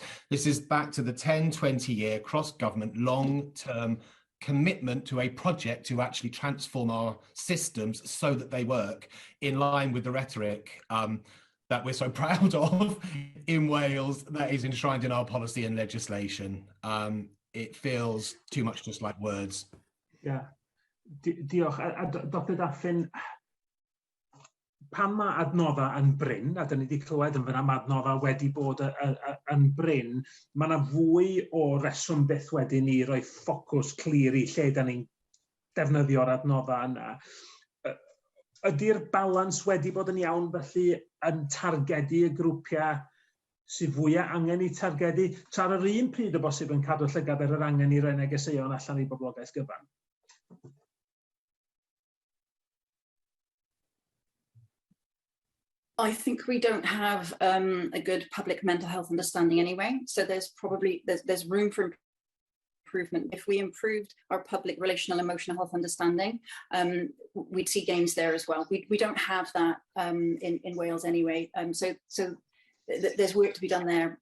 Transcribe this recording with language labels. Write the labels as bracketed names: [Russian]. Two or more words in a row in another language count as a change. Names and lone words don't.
[English] This is back to the 10, 20-year cross-government long-term commitment to a project to actually transform our systems so that they work in line with the rhetoric that we're so proud of in Wales, that is enshrined in our policy and legislation. It feels too much just like words. Yeah. [Welsh] Diolch. Dr Daffyn, pan mae adnoddau yn bryn, a dyn ni wedi clywed yn fyna mae adnoddau wedi bod yn bryn, mae yna fwy o reswm byth wedyn ni roi ffocws clir i lle dyn ni'n defnyddio'r adnoddau yna. Ydy'r balans wedi bod yn iawn felly yn targedu y grwpiau sydd fwyaf angen i targedu, tra ar yr un pryd o bosib yn cadw llygad ar yr angen i roi negeseuon allan i boblogaeth gyfan? [English] I think we don't have a good public mental health understanding anyway. So there's probably, there's room for improvement. If we improved our public relational emotional health understanding, we'd see gains there as well. We don't have that in Wales anyway. So there's work to be done there.